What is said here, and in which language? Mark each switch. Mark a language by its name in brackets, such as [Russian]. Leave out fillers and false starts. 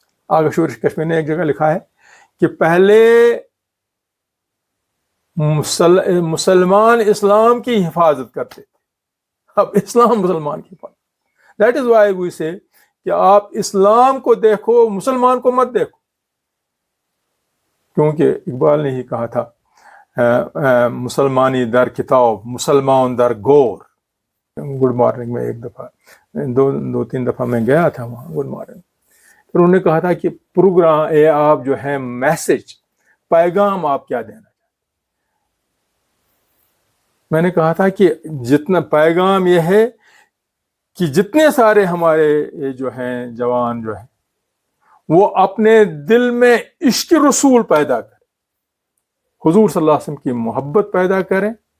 [Urdu] آگے شورش کشمیر نے ایک جگہ لکھا ہے کہ پہلے مسلمان اسلام کی حفاظت کرتے تھے، اب اسلام مسلمان کی حفاظت. [English] that is why we say [Urdu] کہ آپ اسلام کو دیکھو، مسلمان کو مت دیکھو. کیونکہ اقبال نے ہی کہا تھا [Persian] مسلمانی در کتاب، مسلمان در گور. [Urdu] گڈ مارننگ میں ایک دفعہ، دو تین دفعہ میں گیا تھا وہاں گڈ مارننگ. پھر انہوں نے کہا تھا کہ پروگرام آپ جو ہے میسج، پیغام آپ کیا دینا چاہتے. میں نے کہا تھا کہ جتنا پیغام یہ ہے کہ جتنے سارے ہمارے یہ جو ہیں جوان جو ہیں وہ اپنے دل میں عشق رسول پیدا کریں، حضور صلی اللہ علیہ وسلم کی محبت پیدا کریں.